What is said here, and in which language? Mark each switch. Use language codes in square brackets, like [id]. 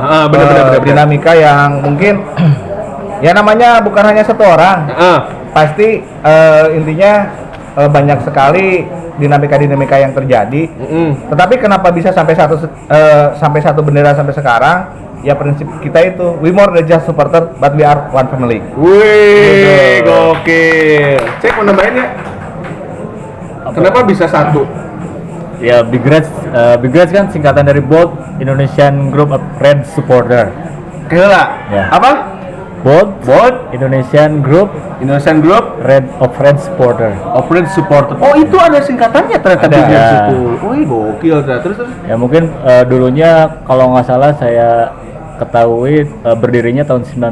[id] Benar. Dinamika yang mungkin ya namanya bukan hanya satu orang. Pasti intinya banyak sekali dinamika yang terjadi. Tetapi kenapa bisa sampai satu bendera sampai sekarang? Ya prinsip kita itu [en] we more than just supporter but we are one family. [id] Wih, gokil. Cek mau nambahin ya? Kenapa bisa satu? Ya Big Reds kan singkatan dari Bold Indonesian Group of Red Supporter. Kira. Ya. Apa? Bold Indonesian Group Red Supporter. Red Supporter. Oh, itu ada singkatannya ternyata di situ. Wih, gokil ternyata. Terus. Ya mungkin dulunya kalau nggak salah saya ketahui berdirinya tahun